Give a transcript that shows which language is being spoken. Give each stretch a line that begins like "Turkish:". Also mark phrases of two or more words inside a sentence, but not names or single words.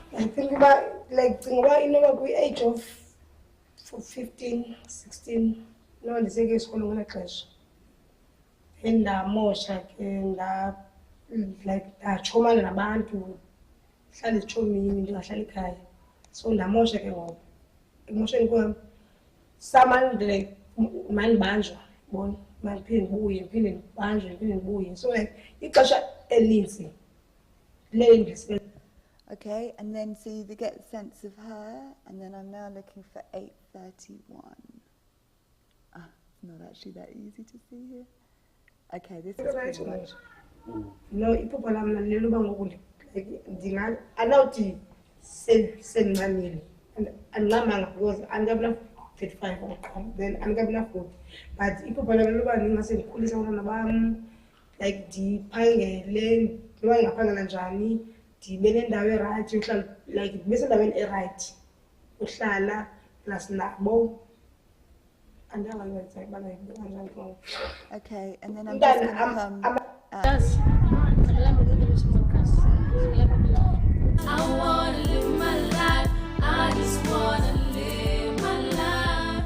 English: think about like age of 15, 16, no
Xhosa: ndiseke isikolo ngela xesha. Endamosha ke like ndachomana nabantu hlala ezitshomini ndingahlala ekhaya. So ndamosha ke ngoku. Emosheni kwam samanje like mandibanjwa bona mandiphinde ndibuye ndibuye. So like ixesha elinzi le.
English: Okay, and then so you get a sense of her, and then I'm now looking for 831. Ah, it's not actually that easy to see here. Okay, this is pretty much. No,
Xhosa: iphupha lam nalelo uba ngoku like andawuthi sendimamile andinqamanga because andikabina 35 okokuqala, then andikabina 40, but iphupha lam leloba ndingase ndikhulise abantwana bam, like ndiphangele noba ndingaphangela njani, ndibe nendawo erayithi yokuhlala, like ndibe sendaweni erayithi uhlala plus nabo.
English: Okay, and then I'm just going to come out. I want to live my life. I just want to live my life.